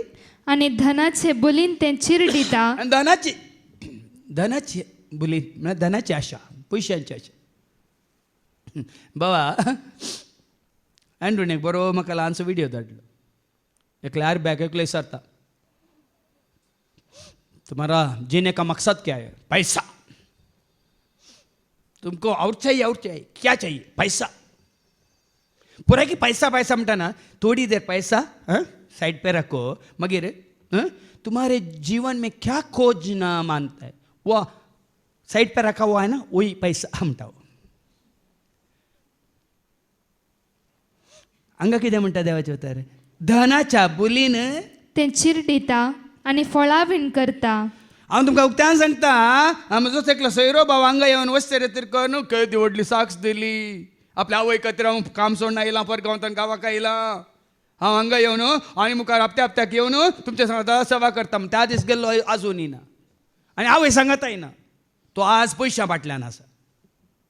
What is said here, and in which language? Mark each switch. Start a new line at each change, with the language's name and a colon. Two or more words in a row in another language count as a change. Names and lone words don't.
Konkani: आनी धनाचे बुलीन तें चिरडिता आनी धनाची बुली म्हळ्यार धनाची आशा पयशांची आशा बाबा एंड्रून एक बरो म्हाका ल्हानसो विडियो धाडलो एकले आरब्याक एकलो विचारता
Hindi: तुम्हारा जीने का मकसद क्या है पैसा तुमको और चाहिए क्या चाहिए पैसा पूरा की पैसा पैसा म्हणटाना थोड़ी देर पैसा साइड पे रखो मगर तुम्हारे जीवन में क्या खोजना मानता है वो साइड पे रखा हुआ है ना वही पैसा
Konkani: म्हणटा हांगा कितें म्हणटा देवाचे उतर धनाच्या बुलीन तें चिरडिता आनी फळावीण करता हांव तुमकां उक्त्यान सांगता म्हजोच एकलो सोयरो भाव हांगा येवन वस्ते रेतीर कर न्हू खंय ती व्हडली साक्ष दिली आपल्या आवय खातीर हांव काम सोडून आयलां परगांवतान गांवाक आयलां हांव हांगा येवन आनी मुखार हप्त्याक येवन तुमच्या सांगता सेवा करता त्या दीस गेल्लो आजून येना आनी आवय सांगता येना तो आज पयशां फाटल्यान आसा